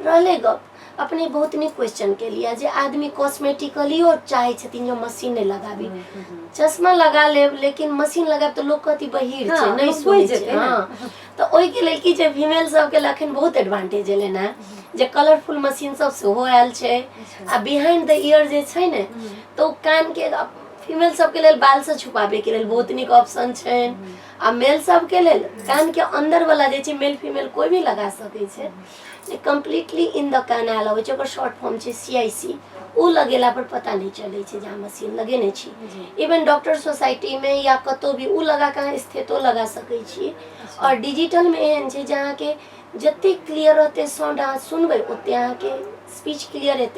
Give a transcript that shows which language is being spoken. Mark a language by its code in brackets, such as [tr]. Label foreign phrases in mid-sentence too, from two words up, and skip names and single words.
[mai] रहले गप, अपने बहुत नीक क्वेश्चन के लिया जे आदमी कॉस्मेटिकली और चाहे छथिन जो मशीन नहीं लगाबी। चश्मा लगा लेब लेकिन मशीन लगाब तो लोग कहती बहिर छै, नहीं सुनै छै। हाँ, तो ओइ के लेल की जे फीमेल सब के लखन बहुत एडवांटेज एलै ना, जे [en] colourful machine [mai] सब सेहो आयल छै। आ [en] behind the ear [mai] जे छै ने तो कान के फीमेल सब के लेल बाल से छुपाबे के लेल बहुत नीक ऑप्शन छै। आ मेल सब के लेल कान के अंदर वाला जे छै मेल फीमेल कोई भी लगा सकै छै। [en] completely in the [mai] कान आयल होइ छै, ओकर [en] short form [mai] छै CIC। उ लगेला पर पता नहीं चलै छै जहाँ मशीन लगेने छी। [en] even doctor society [mai] में या कतौ भी उ लगा के स्थितो लगा सकै छी। और डिजिटल में एहन छै जहाँ के जते क्लियर रहते साउंड अहाँ सुनबै ओते अहाँ के स्पीच क्लियर हेतै।